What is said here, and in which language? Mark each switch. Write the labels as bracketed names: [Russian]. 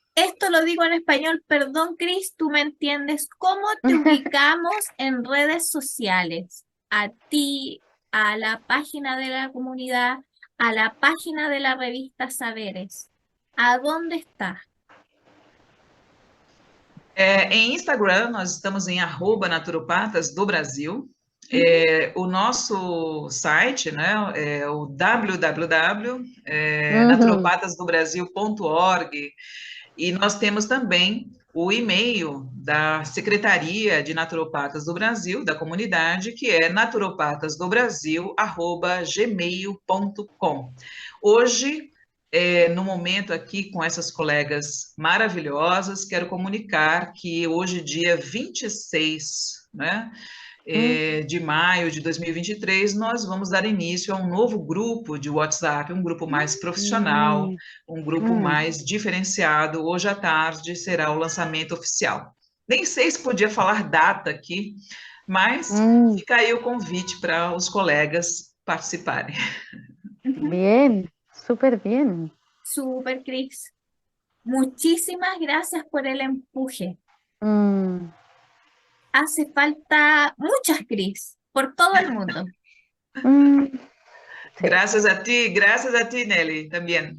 [Spanish] Esto lo digo en español, perdón, Cris, tú me entiendes. ¿Cómo te ubicamos en redes sociales? A ti, a la página de la comunidad, a la página de la revista Saberes. ¿A dónde está? [Portuguese] Em Instagram, nós estamos em @naturopatas do Brasil. O nosso site, né, é o www.naturopatasdobrasil.org, e nós temos também o e-mail da Secretaria de Naturopatas do Brasil, da comunidade, que é naturopatasdobrasil@gmail.com. Hoje, no momento aqui com essas colegas maravilhosas, quero comunicar que hoje, dia 26, né, de maio de 2023, nós vamos dar início a um novo grupo de WhatsApp, um grupo mais profissional, um grupo mais diferenciado. Hoje à tarde será o lançamento oficial. Nem sei se podia falar data aqui, mas fica aí o convite para os colegas participarem. [Spanish] Bien, súper bien. Súper, Cris. Muchísimas gracias por el empuje. Hace falta muchas Cris por todo el mundo. Gracias a ti, Nelly, también.